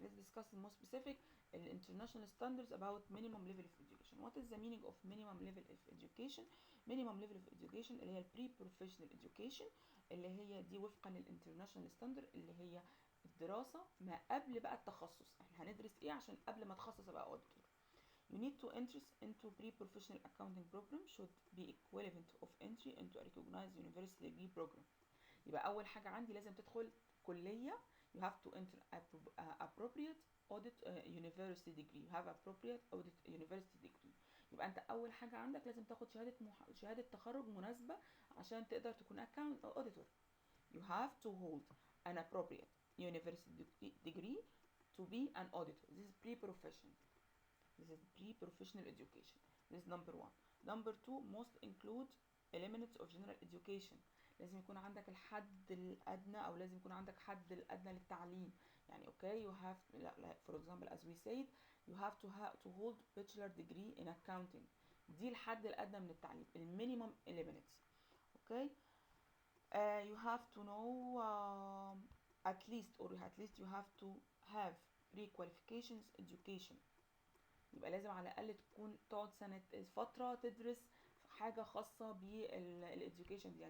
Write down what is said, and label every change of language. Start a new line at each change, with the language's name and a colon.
English: Let's discuss the more specific international standards about minimum level of education. What is the meaning of minimum level of education? Minimum level of education
Arabic: اللي هي pre-professional education اللي هي دي وفقا للانترناشونال ستاندرد اللي هي الدراسة ما قبل بقى التخصص. احنا هندرس ايه عشان قبل ما اتخصص ابقى auditor.
English: You need to enter into pre-professional accounting program should be equivalent of entry into a recognized university degree program.
Arabic: يبقى أول حاجة عندي لازم تدخل كلية.
English: You have to enter appropriate audit university degree. You have appropriate audit university degree.
Arabic: يبقى أنت أول حاجة عندك لازم تاخد شهادة تخرج مناسبة عشان تقدر تكون auditor.
English: You have to hold an appropriate university degree to be an auditor. This is pre-professional. This is pre-professional education. This is number 1. Number 2 must include elements of general education.
Arabic: لازم يكون عندك الحد الأدنى أو لازم يكون عندك حد الأدنى للتعليم. يعني
English: okay you have
Arabic: لا
English: for example as we said you have to hold bachelor degree in accounting.
Arabic: دي الحد الأدنى من التعليم minimum elements.
English: Okay. You have to know at least you have to have pre-qualifications education.
Arabic: يبقى لازم على الأقل تكون تقعد فترة تدرس حاجة خاصة بالإديوكيشن دي.